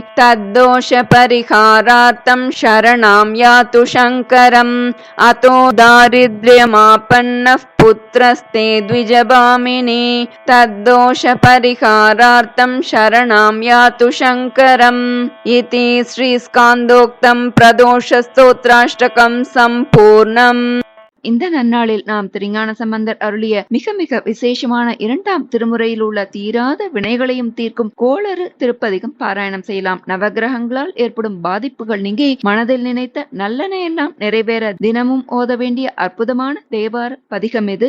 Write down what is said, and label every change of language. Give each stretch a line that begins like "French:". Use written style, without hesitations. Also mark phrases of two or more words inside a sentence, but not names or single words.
Sanskrit: तद्दोषपरिहारार्थं शरणं यातु शङ्करम् अतो दारिद्र्यमापन्नः पुत्रस्ते द्विजभामिनी तद्दोषपरिहारार्थं शरणं यातु शङ्करम् इति श्रीस्कान्दोक्तं प्रदोषस्तोत्राष्टकं सम्पूर्णम्.
Tamil: இந்த நன்னாளில் நாம் திருஞான சம்பந்தர் அருளிய மிக மிக விசேஷமான 2ஆம் திருமுறையில் உள்ள தீராத வினைகளையும் தீர்க்கும் கோளறு திருப்பதிகம் பாராயணம் செய்யலாம். நவகிரகங்களால் ஏற்படும் பாதிப்புகள் நீங்கி மனதில் நினைத்த நல்லன எல்லாம் நிறைவேற தினமும் ஓத வேண்டிய அற்புதமான தேவார பதிகம் இது.